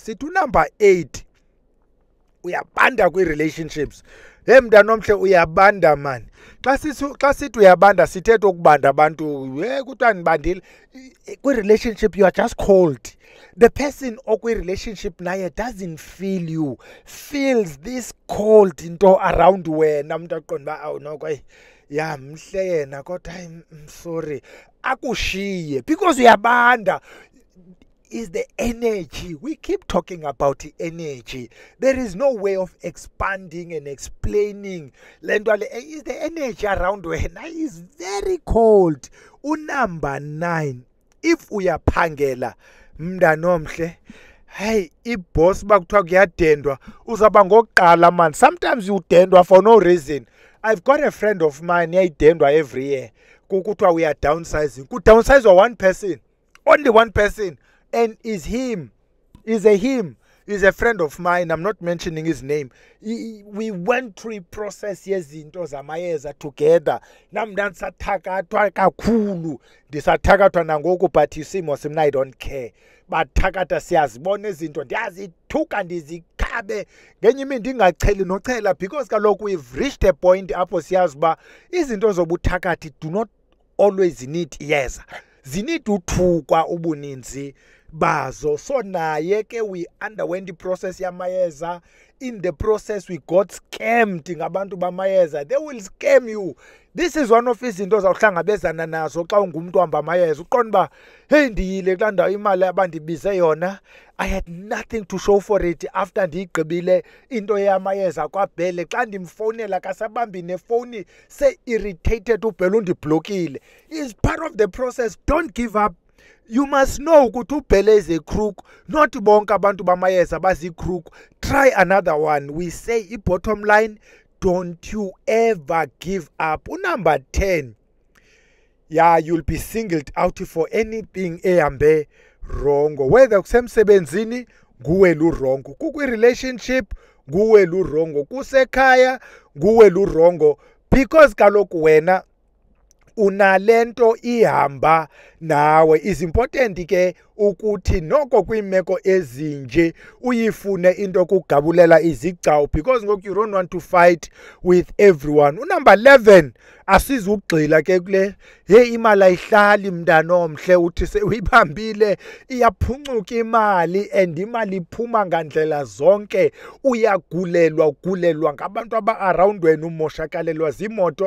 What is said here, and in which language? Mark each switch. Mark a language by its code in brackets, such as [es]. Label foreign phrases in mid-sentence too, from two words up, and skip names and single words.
[xh] Sithi number 8, uyabanda kwi-relationships. Hey mntana omhle, uyabanda man. Xa sithi uyabanda sithetha ukubanda abantu, kuthiwa nibandile. [en] Kwi-relationship you are just cold. The person [xh] okwi-relationship naye [en] doesn't feel you, feels this cold into around wena. [xh] Umuntu aqonda uba awu noko ya mhle yena kodwa [en] I'm sorry, [xh] akushiye because uyabanda. [en] Is the energy. We keep talking about the energy. There is no way of expanding and explaining. Is the energy around when is very cold. Number 9. [xh] If uyaphangela mntana omhle, hey, iboss bakuthiwa kuyadendwa, uzaba ngokuqala man. [en] Sometimes you dendwa for no reason. I've got a friend of mine yayidendwa every year. Kuthiwa we are downsizing. Ku downsize one person. Only one person. And is him. Is a him. Is a friend of mine. I'm not mentioning his name. We went through a process [xh] yezinto zamayeza [en] together. [xh] Namdan sathakathwa kakhulu. Ndisathakathwa nangoku but isimo simna [en] I don't care. [xh] But thakatha siyazibona izinto ndiyazithuka ndizikhabe ngenye imini ndingacheli nochela, because kaloku we've reached a point apho siyazi uba izinto zobuthakathi [en] do not always need [xh] iyeza. Zinid uthukwa ubuninzi bazo. So naye ke [en] we underwent the process yamayeza. In the process we got scammed [xh] ngabantu bamayeza. [en] They will scam you. This is one of [xh] izinto zawuhlangabezana nazo xa ungumuntu ohamba amayeza. Uqonda uba hey ndiyile kulaa ndawo imali abandibize yona, [en] I had nothing to show for it after [xh] ndiyigqibile into yamayeza kwaBhele. Xa ndimfowunela kasabambi nefowuni se-irritated, uBhele undiblokile. [en] It's part of the process. Don't give up. You must know [xh] ukuthi uBhele [en] is a crook. Not [xh] bonke abantu bamayeza bazi-crook. [en] Try another one. We say bottom line, don't you ever give up. Number 10. Yeah, you'll be singled out for anything ehambe wrong. [xh] Whether kusemsebenzini nguwe lurongo, kukwi-relationship nguwe lurongo, kusekhaya nguwe lurongo, because kaloku wena unalento ihamba nawe. Is important ke ukuthi noko kwiimeko ezinje uyifune into kugabulela izigcawu, because ngoku [en] you don't want to fight with everyone. Number 11, [xh] asizugxila ke kule hey imali ayihlali mntana omhle, uthi sewuyibambile iyaphuncuka imali, and imali iphuma ngandlela zonke. Ugulelwa ngabantu aba-around wena, umoshakalelwa zimoto.